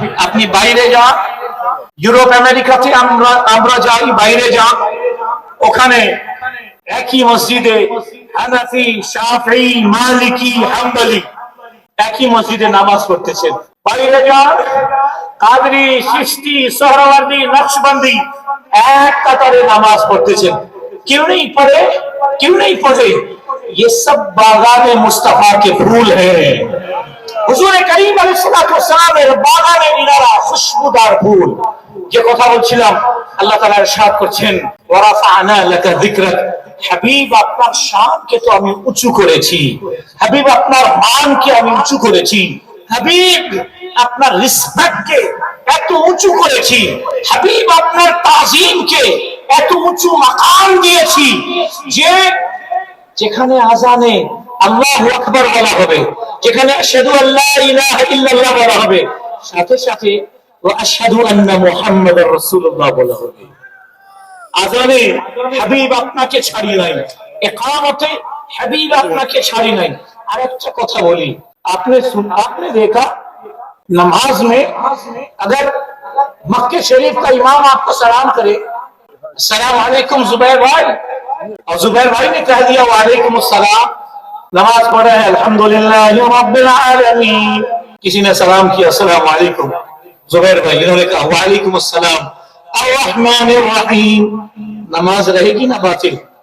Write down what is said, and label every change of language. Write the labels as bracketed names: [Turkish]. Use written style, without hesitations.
[Bangla] আপনি বাইরে যান, ইউরোপ আমেরিকাতে আমরা যাই, বাইরে যান, ওখানে একই মসজিদে হানাফি, শাফি, মালিকি, হাম্বলি একই মসজিদে নামাজ পড়তেছেন। বাইরে যান, কাদরি, চিশতি, সোহরাওয়ার্দী, নকশবন্দি এক কাতারে নামাজ পড়তেছেন। [Hindi] क्यों नहीं पढ़े? ये सब बागाने मुस्तफा के फूल हैं। हुजूर करीम अलैहिस्सलाम [Bangla] এর বাগানে নিরালা খুশবুদার ফুল। যে কথা বলছিলাম, আল্লাহ তাআলা ইরশাদ করছেন, [Arabic] ওয়া রাফা'না লাকা যিকরাক, [Bangla] হাবিব আপনার শানকে তো আমি উঁচু করেছি, হাবিব আপনার মানকে আমি উঁচু করেছি, হাবিব আপনার রিসপেক্টকে এত উঁচু করেছি, হাবিব আপনার তাজিমকে এত উঁচু মাকাম দিয়েছি যে যেখানে আযানে আল্লাহু আকবার বলা হবে, যেখানে আশহাদু আল্লা ইলাহা ইল্লাল্লাহ বলা হবে, সাথে সাথে [Arabic] ওয়া আশহাদু আন্না মুহাম্মাদার রাসূলুল্লাহ [Bangla] বলা হবে। আযানে হাবিব আপনাকে ছাড়ি নাই, ইকামতে হাবিব আপনাকে ছাড়ি নাই। আরেকটা কথা বলি, [Hindi] आपने देखा नमाज में अगर मक्के शरीफ का इमाम आपको सलाम करे, अस्सलाम वालेकुम जुबैर भाई, और जुबैर भाई ने कह दिया वालेकुम अस्सलाम, नमाज पढ़े हैं [Arabic] अल्हम्दुलिल्लाहि रब्बिल आलमीन, [Hindi] किसी ने सलाम किया अस्सलाम वालेकुम, जुबैर भाई इन्होंने कहा वालेकुम अस्सलाम अर्रहमानिर रहीम, नमाज रहेगी ना बातिल?